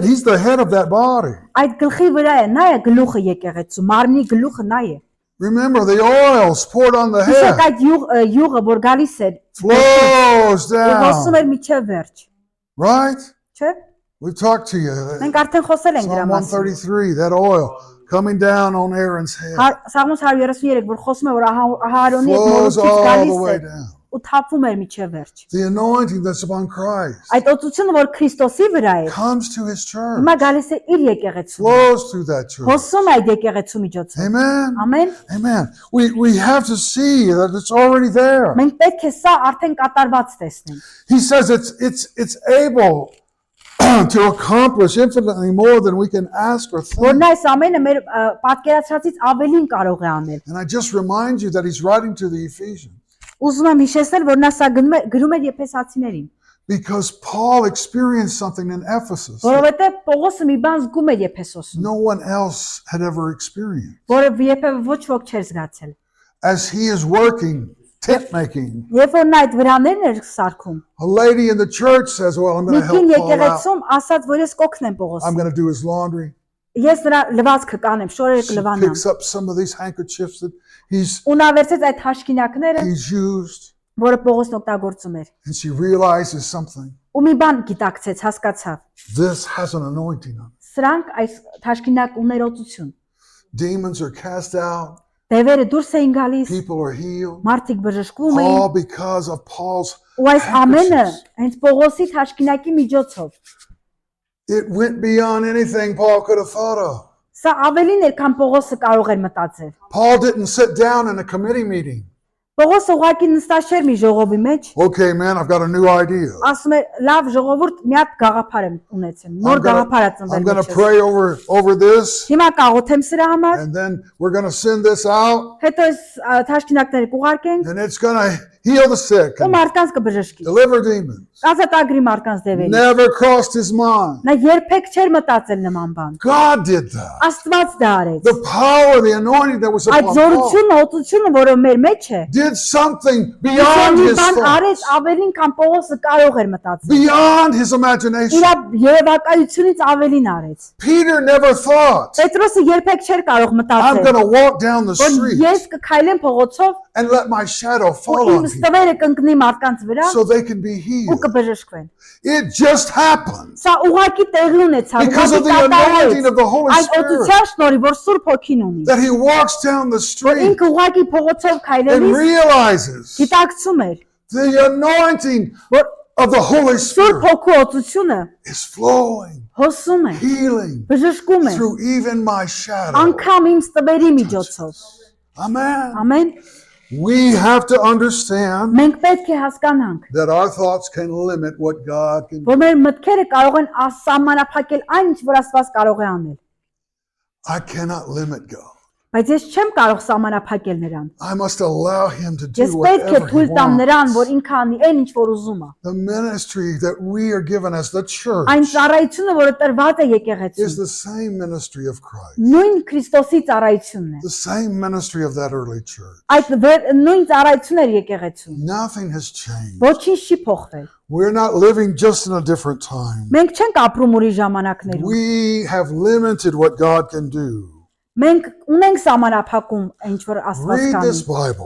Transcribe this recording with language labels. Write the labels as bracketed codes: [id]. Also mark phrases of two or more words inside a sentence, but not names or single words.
[en] He's the head of that body. [hy] այդ գլխի վրա է, նա է գլուխը եկեղեցու, մարմնի գլուխը նա է։ [en] Remember, the oil's poured on the [hy] Իսկ [en] head, [hy] այդ յուղը, որ գալիս էր, [en] flows [hy] հոսում [en] down. [hy] էր միջև վերջ, [en] Right? [hy] չէ՞։ [en] We've talked to you. [hy] Մենք արդեն խոսել ենք դրա [en] Psalm [hy] մասին։ [en] 133, that oil coming down on Aaron's head [hy] Սաղմոս 133, որ խոսում է, որ Ահարոնի հետ [en] flows [hy] մորուքից [en] all the [hy] գալիս [en] way [hy] է, [en] down. [hy] ու թափվում էր միջև վերջ։ [en] The anointing that's upon Christ [hy] Այդ օծությունը, որ Քրիստոսի վրա է, [en] comes to his church, [hy] հիմա գալիս է իր եկեղեցուն։ [en] flows through that church. [hy] Հոսում է այդ եկեղեցու միջոցով։ [en] Amen. [hy] Ամեն։ [en] Amen. We have to see that it's already there. [hy] Մենք պետք է սա արդեն կատարված տեսնենք։ [en] He says it's able to accomplish infinitely more than we can ask or [hy] Որ [en] think. [hy] նա այս ամենը մեր պատկերացրածից ավելին կարող է անել։ [en] And I just remind you that he's writing to the Ephesians [hy] Ուզում եմ հիշեցնել, որ նա սա գրում էր Եփեսացիներին, [en] because Paul experienced something in Ephesus that [hy] որովհետև Պողոսը մի բան զգում էր Եփեսոսում, [en] no one else had ever experienced. [hy] որը երբևէ ոչ ոք չէր զգացել։ [en] As he is working, tent making, [hy] Երբ որ նա այդ վրաներն էր սարքում, [en] a lady in the church says, well, I'm going [hy] մի [en] to [hy] կին [en] help Paul out. [hy] եկեղեցում ասաց, որ ես կօգնեմ [en] I'm [hy] Պողոսին։ [en] going to do his laundry. [hy] Ես նրա լվացքը կանեմ, շորերը [en] She [hy] կլվանամ։ [en] picks up some of these handkerchiefs that he's [hy] Ու նա վերցեց այդ հաշկինակները, [en] used, [hy] որը Պողոսն օգտագործում էր։ [en] and she realizes something. [hy] Ու մի բան գիտակցեց, հասկացավ։ [en] This has an anointing on it. [hy] Սրանք այս հաշկինակ ուներ օծություն։ [en] Demons are cast out. [hy] Դևերը դուրս էին գալիս, [en] People are healed. [hy] մարդիկ բժշկվում էին, [en] All because of Paul's [hy] ու այս ամենը [en] handkerchiefs. [hy] հենց Պողոսի հաշկինակի միջոցով։ [en] It went beyond anything Paul could have thought of. [hy] Սա ավելին էր, քան Պողոսը կարող էր մտածել։ [en] Paul didn't sit down in a committee meeting. [hy] Պողոսը ուղղակի նստած չէր մի ժողովի մեջ, [en] Okay, man, I've got a new idea. [hy] ասում էր, լավ ժողովուրդ, մի հատ գաղափար եմ ունեցել, նոր գաղափար է [en] I'm [hy] ծնվել [en] going to [hy] մեջս։ [en] pray over this, [hy] Հիմա կաղոթեմ սրա համար, [en] and then we're going to send this out, [hy] հետո այս թաշկինակները կուղարկենք [en] and it's going to heal the sick [hy] ու [en] and [hy] մարդկանց կբժշկի։ [en] deliver demons. [hy] Ազատագրի մարդկանց դևերից։ [en] Never crossed his mind. [hy] Նա երբեք չէր մտածել նման բան։ [en] God did that. [hy] Աստված դա արեց։ [en] The power, the anointing that was [hy] Այդ [en] upon Paul [hy] զորությունը, օծությունը, որը մեր մեջ է, [en] did something beyond [hy] մի [en] his [hy] բան արեց [en] thoughts, [hy] ավելին, քան Պողոսը կարող էր մտածել։ [en] beyond his imagination. [hy] Իր երևակայությունից ավելին արեց։ [en] Peter never thought, [hy] Պետրոսը երբեք չէր կարող [en] I'm [hy] մտածել, [en] going to walk down the [hy] որ [en] street [hy] ես կքայլեմ փողոցով [en] and let my shadow [hy] ու [en] fall [hy] իմ [en] on people [hy] ստվերը կընկնի մարդկանց վրա [en] so they can be [hy] ու [en] healed. [hy] կբժշկվեն։ [en] It just happened [hy] Սա ուղղակի տեղի ունեցավ, [en] because of the anointing of the Holy [hy] Այդ [en] Spirit [hy] օծության շնորհիվ, որ Սուրբ Հոգին ունի։ [en] that he walks down the street [hy] Ինքը ուղղակի փողոցով [en] and [hy] քայլելիս [en] realizes [hy] գիտակցում էր, [en] the anointing [hy] որ [en] of the Holy [hy] Սուրբ [en] Spirit [hy] Հոգու օծությունը [en] is flowing, [hy] հոսում է, [en] healing [hy] բժշկում է, [en] through even my shadow. [hy] անգամ իմ ստվերի միջոցով։ [en] Amen. [hy] Ամեն։ [en] We have to understand [hy] Մենք պետք է հասկանանք, [en] that our thoughts can limit what God can do. [hy] որ մեր մտքերը կարող են սահմանափակել այն, ինչ որ Աստված կարող է անել։ [en] I cannot limit God. [hy] Բայց ես չեմ կարող սահմանափակել նրան։ [en] I must allow him to [hy] Ես [en] do [hy] պետք է [en] whatever he [hy] թույլ տամ նրան, որ [en] wants. [hy] ինքը անի այն, ինչ որ ուզում է։ [en] The ministry that we are given as the church [hy] Այն ծառայությունը, որը տրված է [en] is [hy] եկեղեցուն, [en] the same ministry of Christ, [hy] նույն Քրիստոսի ծառայությունն է։ [en] the same ministry of that early church. [hy] Այդ նույն ծառայությունն էր եկեղեցուն։ [en] Nothing has changed. [hy] Ոչինչ չի փոխվել։ [en] We're not living just in a different time. [hy] Մենք չենք ապրում ուրիշ ժամանակներում։ [en] We have limited what God can do. [hy] Մենք ունենք սահմանափակում, ինչ որ Աստված [en] Read [hy] կանի։ [en] this Bible.